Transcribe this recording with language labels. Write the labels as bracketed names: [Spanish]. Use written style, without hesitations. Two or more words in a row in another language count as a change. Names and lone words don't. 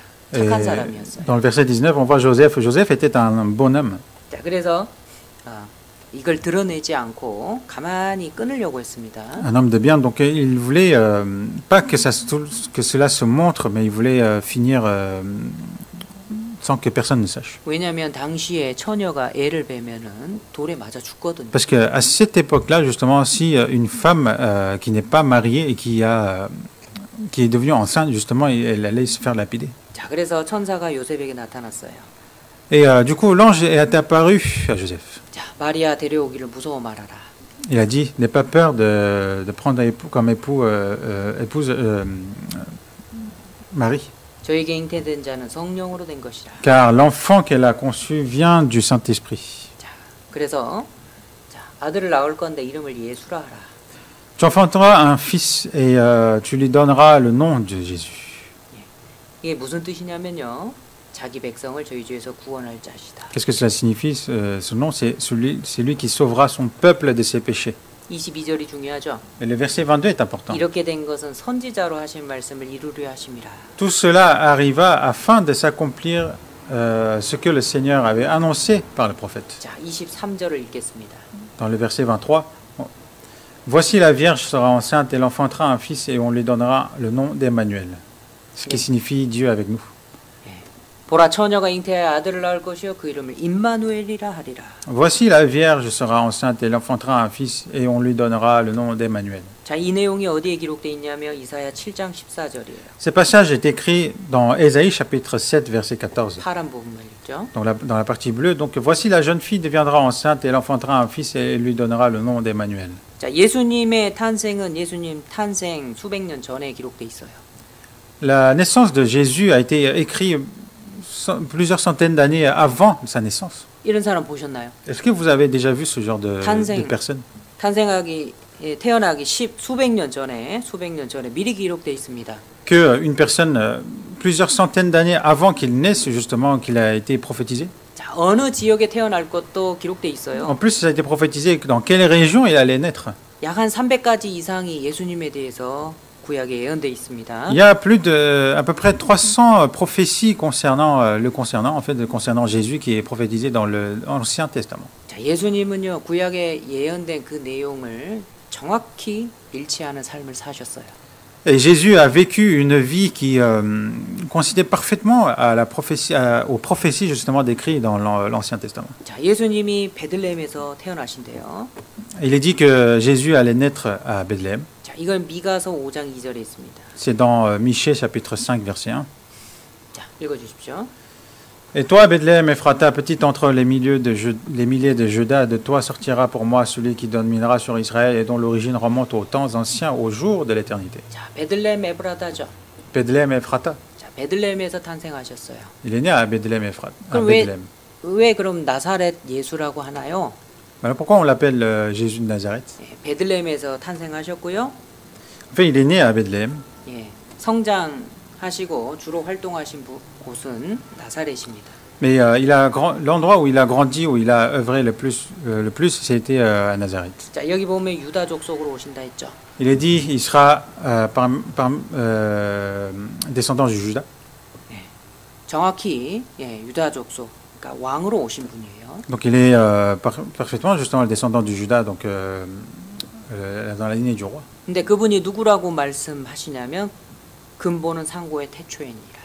[Korean] 착한 사람이었어요. [French] Dans le verset 19, on voit Joseph. Joseph était un bon homme. [Korean] 자, 그래서 이걸 드러내지 않고 가만히 끊으려고 했습니다. [French] Un homme de bien, donc il voulait pas que cela se montre, mais il voulait finir sans que personne ne sache. [Korean] 왜냐하면 당시에 처녀가 애를 베면은 돌에 맞아 죽거든요. [French] Parce qu'à cette époque-là, justement, si une femme qui n'est pas mariée et qui est devenue enceinte, justement, elle allait se faire lapider. [Korean] 자, 그래서 천사가 요셉에게 나타났어요. [French] Et du coup, l'ange est apparu à Joseph. [Korean] 자, 마리아 데려오기를 무서워 말아라. [French] Il a dit, n'aie pas peur de prendre comme épouse Marie. [Korean] 저에게 잉태된 자는 성령으로 된 것이라. [French] Car l'enfant qu'elle a conçu vient du Saint-Esprit. [Korean] 자, 그래서 아들을 낳을 건데 이름을 예수라 하라. [French] Tu enfanteras un fils et tu lui donneras le nom de Jésus. [Korean] 이게 무슨 뜻이냐면요. 자기 백성을 저희 죄에서 구원할 자시다. [French] Qu'est-ce que cela signifie? Ce nom, c'est lui qui sauvera son peuple de ses péchés. [Korean] 22절이 중요하죠. [French] Et le verset 22 est important. [Korean] 이렇게 된 것은 선지자로 하신 말씀을 이루려 하심이라. [French] Tout cela arriva afin de s'accomplir ce que le Seigneur avait annoncé par le prophète. [Korean] 자, 23절을 읽겠습니다. [French] Dans le verset 23, voici la Vierge sera enceinte et l'enfantera un fils et on lui donnera le nom d'Emmanuel. Ce qui signifie Dieu avec nous. [Korean] 보라 처녀가 잉태하여 아들을 낳을 것이요 그 이름을 임마누엘이라 하리라. [French] Voici la Vierge sera enceinte et l'enfantera un fils et on lui donnera le nom d'Emmanuel. [Korean] 자, 이 내용이 어디에 기록되어 있냐면 이사야 7장 14절이에요. [French] Ce passage est écrit dans Ésaïe chapitre 7 verset 14. [Korean] 파란 부분만 읽죠. [French] Dans la partie bleue, donc voici la jeune fille deviendra enceinte et elle enfantera un fils et lui donnera le nom d'Emmanuel. [Korean] 자, 예수님의 탄생은 예수님 탄생 수백 년 전에 기록돼 있어요. [French] La naissance de Jésus a été écrite plusieurs centaines d'années avant sa naissance. [Korean] 이런 사람 보셨나요? [French] Est-ce que vous avez déjà vu ce genre de personnes? [Korean] 태어나기 수백 년 전에 미리 기록돼 있습니다. [French] Que une personne plusieurs centaines d'années avant qu'il naisse justement qu'il a été prophétisé. [Korean] 자, 어느 지역에 태어날 것도 기록돼 있어요. [French] En plus, ça a été prophétisé dans quelle région il allait naître. [Korean] 약 한 300가지 이상이 예수님에 대해서 구약에 예언돼 있습니다. [French] Il y a plus de à peu près 300 prophéties concernant Jésus qui est prophétisé dans l'Ancien Testament. [Korean] 자, 예수님은요 구약에 예언된 그 내용을 정확히 일치하는 삶을 사셨어요. [French] Et Jésus a vécu une vie qui coïncidait parfaitement à la prophétie, aux prophéties justement décrites dans l'Ancien Testament. [Korean] 자, 예수님이 베들레헴에서 태어나신대요. [French] Il est dit que Jésus allait naître à Bethléem. [Korean] 자, 이건 미가서 5장 2절에 있습니다. [French] C'est dans Michée chapitre 5 verset 1. [Korean] 자, 읽어주십시오. [French] Et toi, Bethléem, Ephrata, petite entre les milliers de Juda, de toi sortira pour moi celui qui dominera sur Israël et dont l'origine remonte aux temps anciens, au jour de l'éternité. [Korean] 자, 베들레헴 에브라다죠. [French] Bethléem, Ephrata. [Korean] 자, 베들레헴에서 탄생하셨어요. [French] Il est né à Bethléem, Ephrata. [Korean] 그럼 왜 그럼 나사렛 예수라고 하나요? [French] Alors pourquoi on l'appelle Jésus de Nazareth? [Korean] 예, 베들레헴에서 탄생하셨고요. [French] En fait, il est né à Bethléem. [Korean] 예, 성장하시고 주로 활동하신 곳은 나사렛입니다. [French] Mais l'endroit où il a grandi, où il a œuvré le plus, c'était à Nazareth. [Korean] 자, 여기 보면 유다 족속으로 오신다 했죠. [French] Il est dit, il sera descendant du Juda. [Korean] 예, 정확히 유다 족속, 그러니까 왕으로 오신 분이에요. [French] Donc il est parfaitement justement le descendant du Juda, donc dans la lignée du roi. [Korean] 근데 그분이 누구라고 말씀하시냐면 근본은 상고의 태초이니라.